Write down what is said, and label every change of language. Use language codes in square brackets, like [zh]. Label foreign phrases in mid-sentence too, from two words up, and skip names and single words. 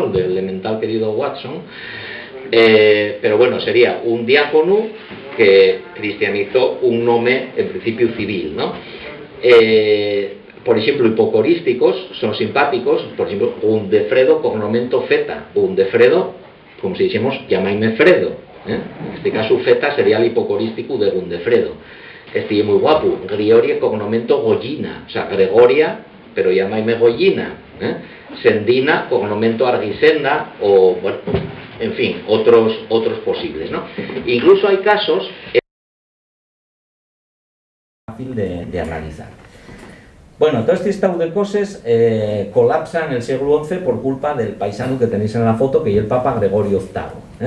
[es] El del elemental querido Watson, pero bueno, sería un diácono que cristianizó un nombre en principio civil, ¿no? Por ejemplo, hipocorísticos son simpáticos. Por ejemplo, Undefredo cognomento Feta. Undefredo, como si dijésemos, llamáis-me Fredo, En este caso Feta sería el hipocorístico de Undefredo. Este es muy guapo. Grioria cognomento Goyina, o sea, Gregoria, pero llamáis-me Goyina. Sendina cognomento Argisenda, o bueno, en fin, otros posibles, ¿no? Incluso hay casos fácil de analizar. Bueno, todo este estado de cosas colapsa en el siglo XI por culpa del paisano que tenéis en la foto, que es el Papa Gregorio VIII.